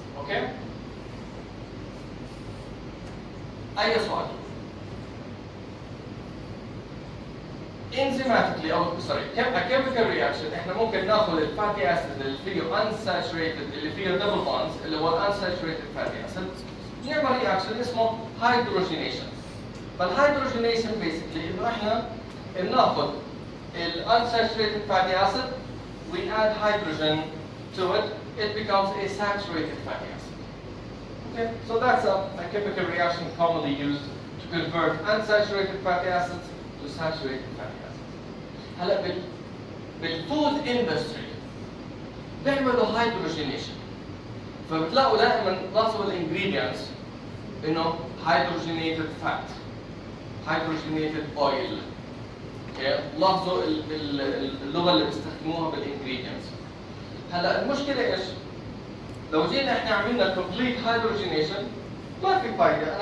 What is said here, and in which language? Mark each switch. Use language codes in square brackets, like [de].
[ar] اوكي؟ اي سؤال؟ enzymatically او sorry a chemical reaction احنا ممكن ناخذ الفاتي اسيد اللي فيه unsaturated اللي فيه double bonds اللي هو unsaturated fatty acid نعمل رياكشن اسمه hydrogenation. [en] فالهيدروجينيشن basically [ar] انه احنا بناخذ ال [en] unsaturated fatty acid we add hydrogen to it, it becomes a saturated fatty acid. Okay, so that's a chemical reaction commonly used to convert unsaturated fatty acids to saturated fatty acids. [ar] هلا بالفود اندستري بيعملوا هيدروجينيشن. فبتلاقوا دائما نصب الانجريدينتس انه هيدروجينيتد فات، هيدروجينيتد اويل. لاحظوا اللغه اللي بيستخدموها بالانجريدينتس. هلا المشكله ايش؟ لو جينا احنا عملنا كومبليت هيدروجينيشن ما في فايده.